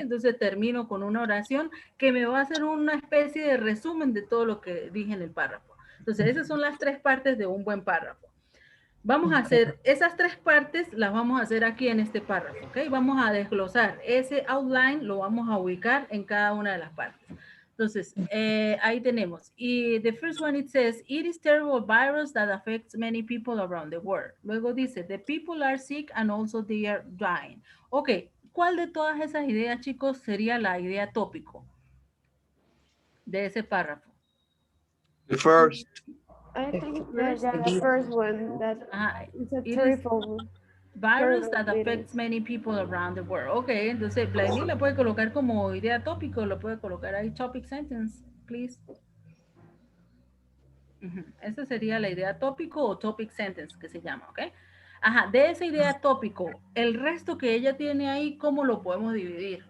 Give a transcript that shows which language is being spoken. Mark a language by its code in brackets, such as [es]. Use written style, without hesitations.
[es] Entonces termino con una oración que me va a hacer una especie de resumen de todo lo que dije en el párrafo. Entonces esas son las 3 partes de un buen párrafo. Vamos a hacer esas 3 partes, las vamos a hacer aquí en este párrafo, ¿ok? Vamos a desglosar ese outline, lo vamos a ubicar en cada una de las partes. Entonces, ahí tenemos. [en] Y the first one, it says, it is terrible virus that affects many people around the world. [es] Luego dice, [en] the people are sick and also they are dying. [es] Ok, ¿cuál de todas esas ideas, chicos, sería la idea tópico de ese párrafo? [en] The first. I think that the first one, that it's a terrible virus that affects many people around the world. [es] Ok, entonces Vladimir la puede colocar como idea tópico, lo puede colocar ahí, [en] topic sentence, please. [es] Esa sería la idea tópico o [en] topic sentence [es] que se llama, ¿ok? Ajá, de esa idea tópico, el resto que ella tiene ahí, ¿cómo lo podemos dividir?